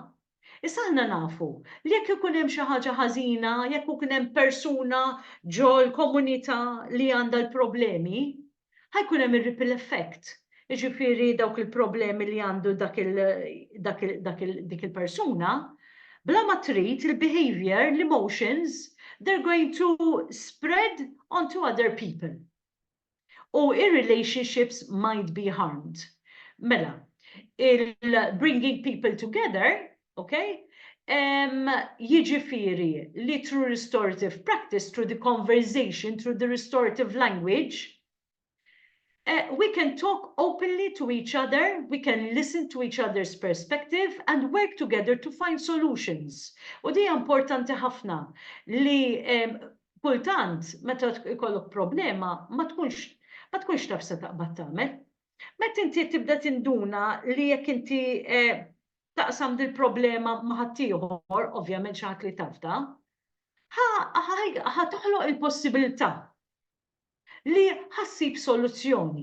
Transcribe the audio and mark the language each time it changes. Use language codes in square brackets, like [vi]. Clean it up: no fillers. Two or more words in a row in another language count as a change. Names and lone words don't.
[mt] Issa aħna nafu li jekk ikun hemm xi ħaġa ħażina, jekk ikun hemm persuna ġo l-komunità li għandha l-problemi, ħajkun hemm ir- [en] ripple effect. [mt] Jiġifieri dawk il-problemi li għandu dik il-persuna, bla ma trid il-behavior, l-emotions, [en] they're going to spread onto other people. Or relationships might be harmed. Mela, bringing people together, okay? Jiġifieri li through restorative practice, through the conversation, through the restorative language, we can talk openly to each other, we can listen to each other's perspective and work together to find solutions. [mt] U di importanti ħafna li kultant meta ikollok problema ma tkunx taf se taqbad tagħmel. Meta inti tibda tinduna li jekk inti taqsam dil-problema ma' ħaddieħor, ovvjament xi ħadd li tafda, ħa toħloq il-possibilità li ħassib soluzzjoni.